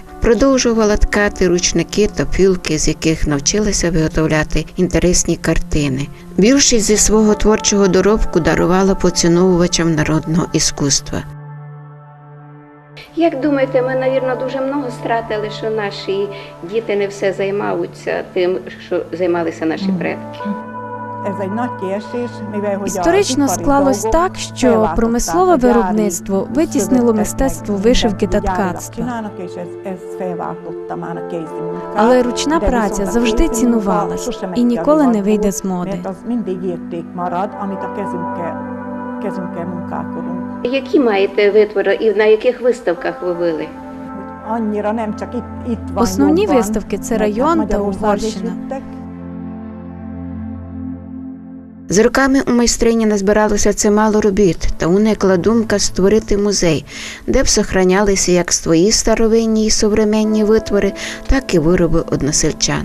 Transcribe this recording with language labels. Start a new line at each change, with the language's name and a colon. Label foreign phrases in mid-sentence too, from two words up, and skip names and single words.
Ukrainian: Продовжувала ткати ручники та пілки, з яких навчилася виготовляти інтересні картини. Більшість зі свого творчого доробку дарувала поціновувачам народного іскусства. Як думаєте, ми, мабуть, дуже много стратили, що наші діти не все займаються тим, що займалися наші предки?
Hungarian: Ez egy nagy kiesés, mivel hogy
Ukrainian: Історично
Hungarian: az ipari
Ukrainian: склалось
Hungarian: dolgok
Ukrainian: так, що
Hungarian: felváltották
Ukrainian: промислове
Hungarian: a gyári
Ukrainian: виробництво витіснило
Hungarian: szöveteknek,
Ukrainian: мистецтво
Hungarian: mindent
Ukrainian: вишивки та
Hungarian: gyárilag
Ukrainian: ткацтва.
Hungarian: csinálnak, és ez felváltotta már a kézi munkát.
Ukrainian: Але ручна
Hungarian: De
Ukrainian: праця
Hungarian: viszont a
Ukrainian: завжди
Hungarian: kézi munka
Ukrainian: цінувалась
Hungarian: sose megy
Ukrainian: і
Hungarian: ki a
Ukrainian: ніколи не
Hungarian: divatból,
Ukrainian: вийде з моди.
Hungarian: mert az mindig érték marad, amit a kezünkkel munkálkodunk.
Ukrainian: Які маєте витвори і на яких виставках ви були?
Hungarian: Annyira nem csak itt van
Ukrainian: Основні
Hungarian: jobban,
Ukrainian: виставки – це
Hungarian: meg
Ukrainian: район та
Hungarian: Magyarország is
Ukrainian: Угорщина.
Hungarian: jöttek.
Ukrainian: З роками у майстрині назбиралося чимало робіт, та уникла думка створити музей, де б сохранялися як свої старовинні і современні витвори, так і вироби односельчан.